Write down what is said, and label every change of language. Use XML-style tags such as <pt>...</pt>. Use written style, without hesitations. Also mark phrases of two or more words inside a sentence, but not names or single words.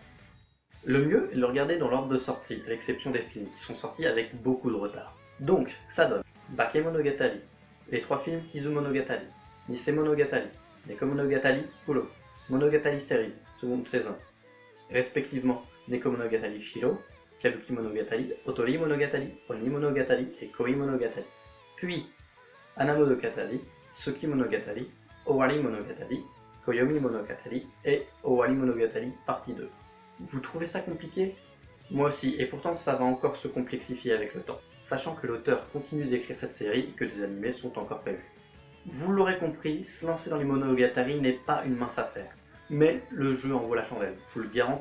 <fr>Le mieux est de le regarder dans l'ordre de sortie, à l'exception des films, qui sont sortis avec beaucoup de retard. Donc, ça donne Bakemonogatari, les trois films Kizumonogatari, Nisemonogatari, Nekomonogatari Pulo, Monogatari Series, seconde saison, respectivement Nekomonogatari Shiro, Kabuki Monogatari, Otori Monogatari, Oni Monogatari et Koi Monogatari. Puis Anamonogatari, Tsuki Monogatari, Owari Monogatari, Koyomi Monogatari et Owari Monogatari partie 2. Vous trouvez ça compliqué? Moi aussi, et pourtant ça va encore se complexifier avec le temps, sachant que l'auteur continue d'écrire cette série et que des animés sont encore prévus. Vous l'aurez compris, se lancer dans les Monogatari n'est pas une mince affaire, mais le jeu en vaut la chandelle, je vous le garantis.</fr>